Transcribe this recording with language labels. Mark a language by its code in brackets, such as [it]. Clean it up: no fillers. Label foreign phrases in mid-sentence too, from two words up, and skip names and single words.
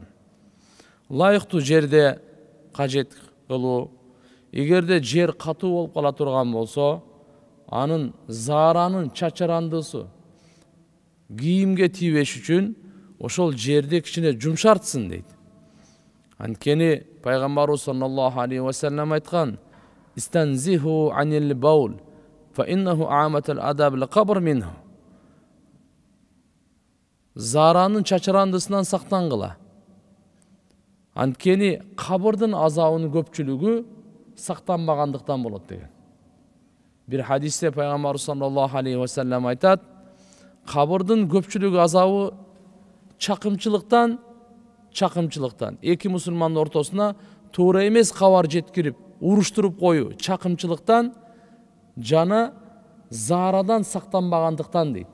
[ky] Лайыктуу жерде кажет кылуу, эгерде жер катуу болуп кала турган болсо, анын зааранын чачарандысы кийимге тийбеш үчүн ошол жерди кичине жумшартсын дейт. Анткени пайгамбарыбыз [ar] صلى الله عليه وسلم айткан: "استنزهوا عن البول، فإنه عامة عذاب للقبر منه." [ky] Зааранын чачарандысынан сактангыла. Анткени кабырдын азабынын көпчүлүгү сактанбагандыктан болот деген. Бир хадисте пайгамбарыбыз [ar] صلى الله عليه وسلم [ky] айтат: кабырдын көпчүлүгү азабы чакымчылыктан. Эки мусулмандын ортосуна туура эмес кабар жеткирип, уруштуруп коюу чакымчылыктан жана заарадан сактанбагандыктан дейт.